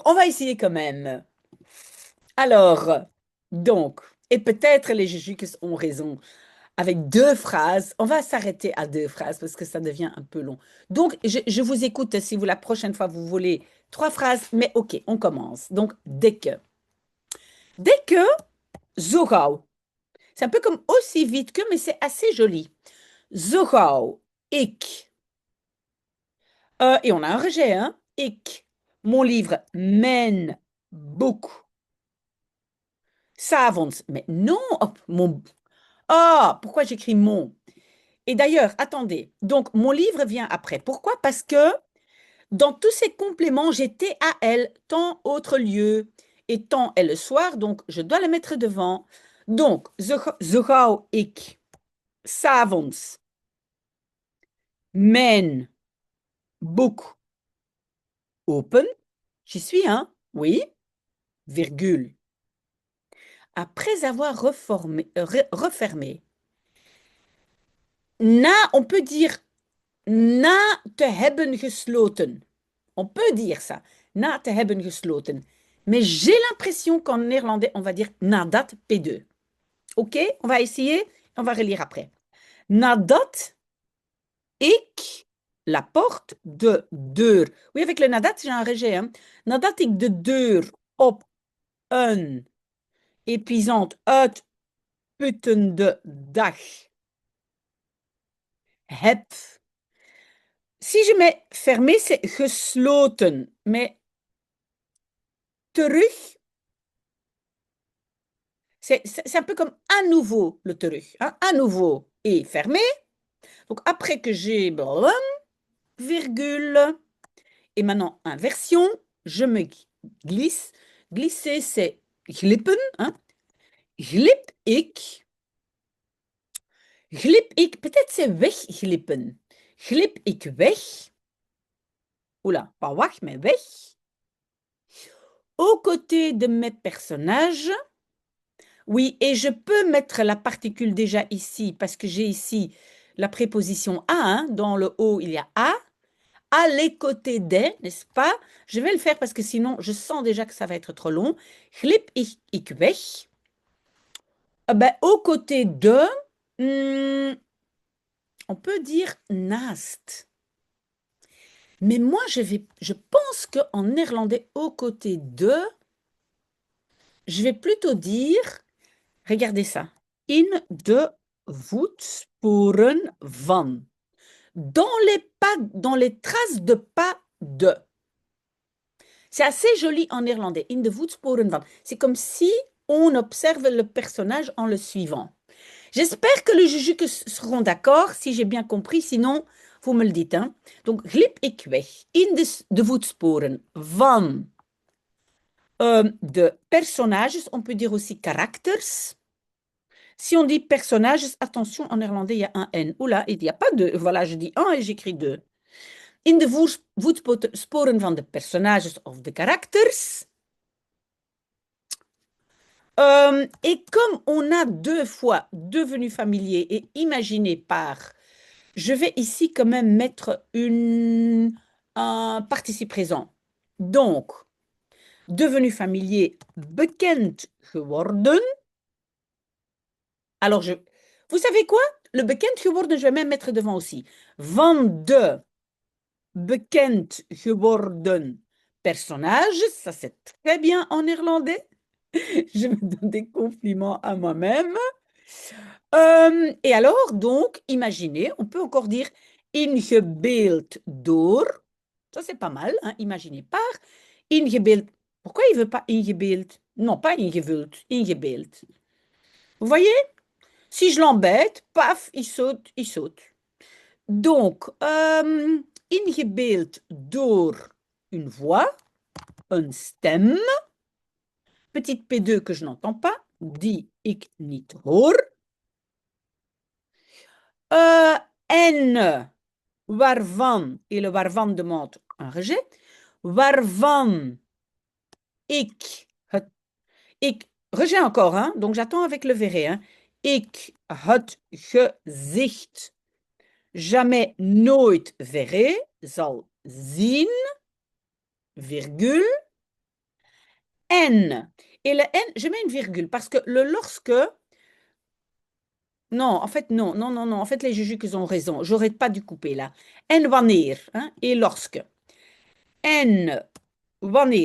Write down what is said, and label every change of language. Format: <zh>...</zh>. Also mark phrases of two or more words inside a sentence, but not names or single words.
<fr>On va essayer quand même. Alors, donc, et peut-être les Jésus ont raison. Avec deux phrases, on va s'arrêter à deux phrases parce que ça devient un peu long. Donc, je vous écoute si vous, la prochaine fois, vous voulez trois phrases, mais ok, on commence. Donc, dès que. Dès que,</fr> <nl>zo gauw.</nl> <fr>C'est un peu comme aussi vite que, mais c'est assez joli.</fr> <nl>Zo gauw, ik.</nl> <fr>Et on a un rejet, hein. Ik. Mon livre,</fr> <nl>mijn boek.</nl> <fr>S'avonds. Mais non, hop, mon. Ah, pourquoi j'écris mon? Et d'ailleurs, attendez. Donc, mon livre vient après. Pourquoi? Parce que dans tous ces compléments, j'ai TAL, temps, autre lieu. Et temps est le soir, donc je dois le mettre devant. Donc,</fr> <nl>zo gauw ik 's'avonds mijn boek open.</nl> <fr>J'y suis, hein? Oui, virgule. Après avoir refermé, on peut dire</fr> <nl>na te hebben gesloten.</nl> <fr>On peut dire ça,</fr> <nl>na te hebben gesloten.</nl> <fr>Mais j'ai l'impression qu'en néerlandais, on va dire nadat P2. OK? On va essayer, on va relire après.</fr> <nl>Nadat ik</nl> <fr>la porte</fr> <nl>de deur.</nl> <fr>Oui, avec le nadat, j'ai un rejet. Hein?</fr> <nl>Nadat ik de deur op een épuisante, uitputtende dag heb.</nl> <fr>Si je mets fermé, c'est gesloten. Mais terug, c'est un peu comme à nouveau le terug. Hein? À nouveau et fermé. Donc après que j'ai virgule. Et maintenant, inversion, je me glisse. Glisser, c'est glippen. Hein?</fr> <nl>Glip ik. Glip ik,</nl> <fr>peut-être c'est wegglippen.</fr> <nl>Glip ik weg.</nl> <fr>Oula, pas</fr> <nl>weg,</nl> <fr>mais weg. Aux côtés de mes personnages. Oui, et je peux mettre la particule déjà ici, parce que j'ai ici la préposition à. Hein, dans le haut, il y a à les côtés des, n'est-ce pas? Je vais le faire parce que sinon, je sens déjà que ça va être trop long.</fr> <nl>Glip ik weg.</nl> <fr>Ben, aux côtés de, on peut dire naast. Mais moi, je pense qu'en néerlandais, aux côtés de, je vais plutôt dire, regardez ça,</fr> <nl>in de voetsporen van.</nl> <fr>Dans les traces de pas de. C'est assez joli en néerlandais.</fr> <nl>In de voetsporen van.</nl> <fr>C'est comme si on observe le personnage en le suivant. J'espère que les juges seront d'accord, si j'ai bien compris. Sinon, vous me le dites. Hein. Donc,</fr> <nl>glip ik weg in de voetsporen van de personnages.</nl> <fr>On peut dire aussi karakters. Si on dit personnages, attention, en néerlandais, il y a un N. Oula, il n'y a pas de. Voilà, je dis un et j'écris deux.</fr> <nl>In de voetsporen van de personnages of de karakters.</nl> <fr>Et comme on a deux fois devenu familier et imaginé par, je vais ici quand même mettre un participe présent. Donc, devenu familier,</fr> <nl>bekend geworden.</nl> <fr>Alors, vous savez quoi? Le</fr> <nl>bekend geworden,</nl> <fr>je vais même mettre devant aussi.</fr> <nl>Van de bekend geworden personnage,</nl> <fr>ça c'est très bien en néerlandais. Je me donne des compliments à moi-même. Et alors, donc, imaginez, on peut encore dire</fr> <nl>ingebeeld door.</nl> <fr>Ça, c'est pas mal, hein, imaginez par. Ingebeeld. Pourquoi il veut pas ingebeeld? Non, pas ingevuld, ingebeeld. Vous voyez? Si je l'embête, paf, il saute, il saute. Donc,</fr> <nl>ingebeeld door</nl> <fr>une voix,</fr> <nl>een stem.</nl> <fr>Petite P2 que je n'entends pas,</fr> <nl>die ik niet hoor. En waarvan,</nl> <fr>et le waarvan demande un rejet,</fr> <nl>waarvan ik,</nl> <fr>rejet encore, hein, donc j'attends avec le verré, hein,</fr> <nl>ik het gezicht jamais nooit verré, zal zien,</nl> <fr>virgule, en. Et le N, je mets une virgule parce que le lorsque, non, en fait, non, non, non, non. En fait, les juges ont raison. J'aurais pas dû couper là.</fr> <nl>En wanneer,</nl> <fr>hein, et lorsque.</fr> <nl>En wanneer.</nl>